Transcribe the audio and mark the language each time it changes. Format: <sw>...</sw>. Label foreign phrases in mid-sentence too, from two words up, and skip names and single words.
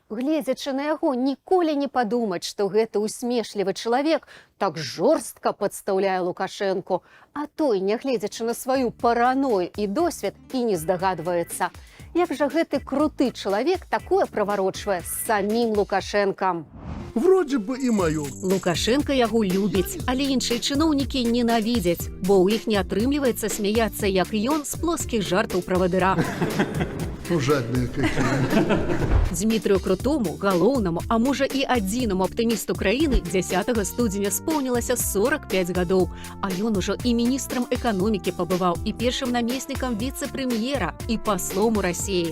<be>Гледзячы на яго, ніколі не падумаць, што гэты усмешлівы чалавек так жорстка падстаўляе Лукашэнку. А той, нягледзячы на сваю параною і досвед, і не здагадваецца. Як жа гэты круты чалавек такое праварочвае з самім Лукашэнкам?</be> <ru>Вроде бы и мое.</ru> <be>Лукашенко яго любіць, але іншыя чыноўнікі ненавідзяць, бо ў іх не атрымліваецца смяяцца, як ён з плоскіх жартаў правадыра.</be> <ru>Жадные какие.</ru> <be>Дмітрию Крутому, галоўнаму, а можа і адзінаму аптымісту краіны 10 студзеня споўнілася 45 гадоў, а ён ужо і міністрам эканомікі пабываў, і першым намеснікам віцэ-прэм'ера, і паслом у Расіі.</be>